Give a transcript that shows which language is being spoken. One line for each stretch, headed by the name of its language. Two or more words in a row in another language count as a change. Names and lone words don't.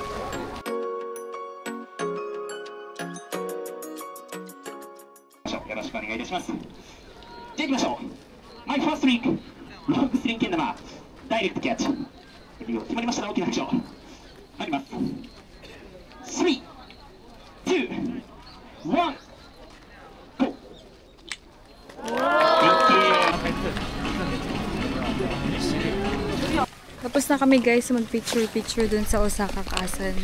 English: My first week,
Japanese: ロングスリンケン玉、ダイレクトキャッチ。決まりましたら大きな拍手を。入ります。3、2、1、GO!
Filipino: Tapos na kami guys mag-picture dun sa Osaka Castle.